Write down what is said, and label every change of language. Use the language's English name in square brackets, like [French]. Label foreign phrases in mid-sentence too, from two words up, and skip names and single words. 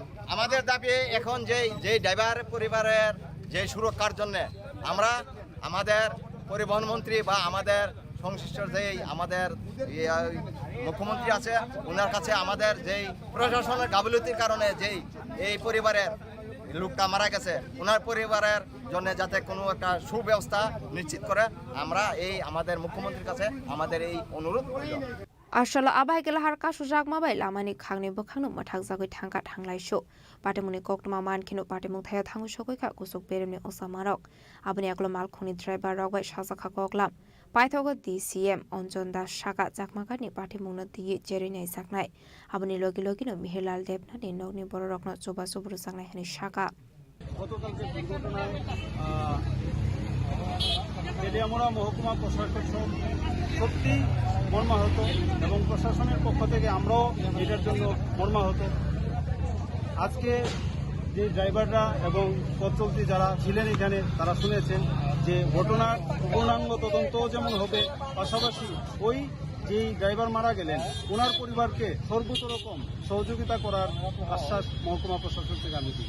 [Bangla] আমাদের দাবি এখন যে ড্রাইভার পরিবারের যে সুরক্ষার জন্য আমরা আমাদের পরিবহন মন্ত্রী বা আমাদের সংশ্লিষ্ট যেই আমাদের মুখ্যমন্ত্রী আছে ওনার কাছে আমাদের যেই প্রশাসনের গাফিলতির কারণে যেই এই পরিবারের লোকটা মারা গেছে ওনার পরিবারের জন্য যাতে কোনো একটা সুব্যবস্থা নিশ্চিত করে আমরা এই আমাদের মুখ্যমন্ত্রীর কাছে আমাদের এই অনুরোধ রইল [Kok Borok] Ashala abai ke lahar ka sujak mabai lamani khangni bokhangno mathak jagoi thangka thanglaiso patemuni koktma mankino patemung thaya thangu sokoi ka kusuk beremni osamarok aboni aklo malkhoni driver rogbai sajaka koklam paithogo DCM Onjon Das Saka jakmakani patemungno diye jerinai saknai aboni logi logino Mihirlal Debnani nogni bororokno choba choburu saknai hani Saka [Bangla] গতকালকে দুর্ঘটনায় তেলিয়ামুড়া মহকুমা প্রশাসক সত্যি মর্মাহত এবং প্রশাসনের পক্ষ থেকে আমরাও এটার জন্য মর্মাহত। আজকে যে ড্রাইভাররা এবং পথচলতি যারা ছিলেন এখানে তারা শুনেছেন যে ঘটনার পূর্ণাঙ্গ তদন্ত যেমন হবে, পাশাপাশি ওই যেই ড্রাইভার মারা গেলেন ওনার পরিবারকে সর্বোচ্চ রকম সহযোগিতা করার আশ্বাস মহকুমা প্রশাসন থেকে আমি দিই।